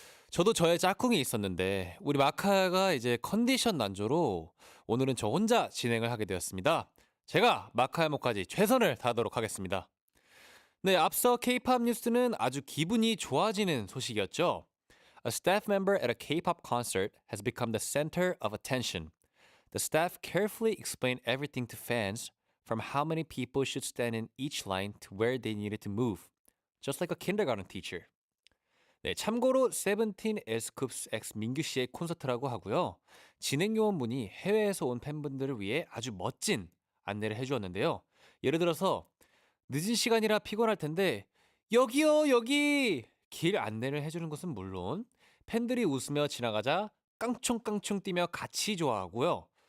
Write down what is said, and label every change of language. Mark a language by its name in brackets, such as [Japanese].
[Korean] 저도 저의 짝꿍이 있었는데 우리 마카가 이제 컨디션 난조로 오늘은 저 혼자 진행을 하게 되었습니다. 제가 마카의 목까지 최선을 다하도록 하겠습니다. 네, 앞서 K-pop 뉴스는 아주 기분이 좋아지는 소식이었죠. [English] A staff member at a K-pop concert has become the center of attention. The staff carefully explained everything to fans, from how many people should stand in each line to where they needed to move, just like a kindergarten teacher. [Korean] 네, 참고로 세븐틴 에스쿱스 엑스 민규 씨의 콘서트라고 하고요. 진행 요원분이 해외에서 온 팬분들을 위해 아주 멋진 안내를 해주었는데요. 예를 들어서 늦은 시간이라 피곤할 텐데 여기요 여기 길 안내를 해주는 것은 물론 팬들이 웃으며 지나가자 깡총깡총 뛰며 같이 좋아하고요.